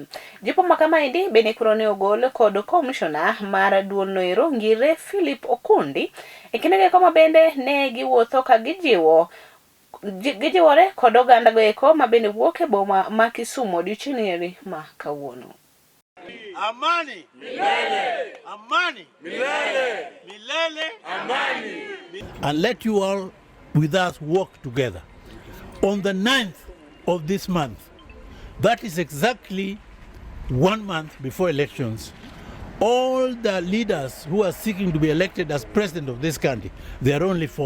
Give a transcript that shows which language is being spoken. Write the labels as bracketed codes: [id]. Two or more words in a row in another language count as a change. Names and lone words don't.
[luo] Jipo ma kamaendi bende koro ne ogol kod komishona mar duol noero Ngire Philip Okundi e kinde koma bende ne giwuotho ka gijiwore kod oganda goeko ma bende wuok e boma ma Kisumu odiochieng' ma kawuono. [sw] Amani milele, amani milele, milele amani. [en] And let you all with us work together. On the 9th of this month, that is exactly 1 month before elections, all the leaders who are seeking to be elected as president of this country, there are only 4.